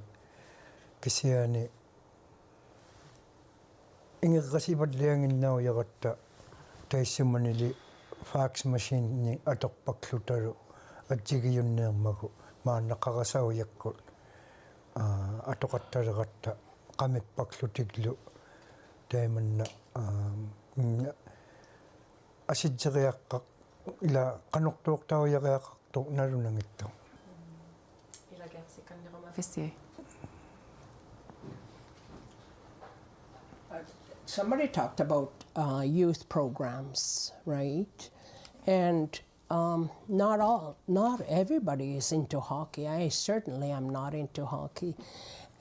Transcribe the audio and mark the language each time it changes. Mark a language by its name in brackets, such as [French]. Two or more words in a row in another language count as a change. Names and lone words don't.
[Inuktitut] Kisiani ingirrasivallianginnaujarata taissumanili [English] fax machine [Inuktitut] ni atorpaklutaru atsigiyunneermagu maannaqarasauyakkut atoqattalerata qamippaklutiglu taimanna asitseriaqqaq ila qanortuortaujariaqartu nalunangittu ilagersikanneruma fissi. [English] Somebody talked about youth programs, right? And not everybody is into hockey. I certainly am not into hockey.